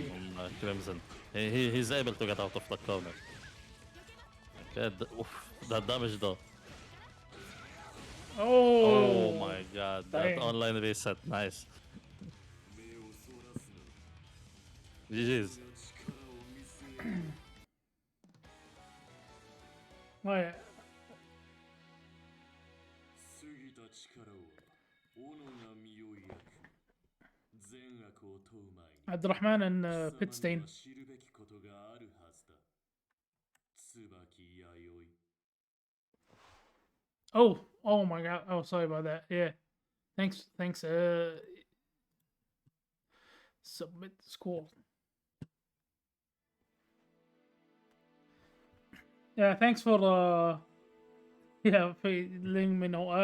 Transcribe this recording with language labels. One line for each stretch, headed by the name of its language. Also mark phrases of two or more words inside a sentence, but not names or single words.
English: time on Crimson, he's able to get out of the corner. Okay, oof, that damage though. Oh, Oh my god, that dang. online reset, nice. GG's. Oh, yeah.
Japanese: 過ぎた力を斧が身を焼く善悪を問う前に
English: عبد الرحمن and
Japanese: 貴様に
English: Pitstein.
Japanese: は知るべきことがあるはずだ椿弥生
English: Oh my god. Oh, sorry about that. Yeah. Thanks. Submit the score. Yeah, thanks for yeah, for letting me know.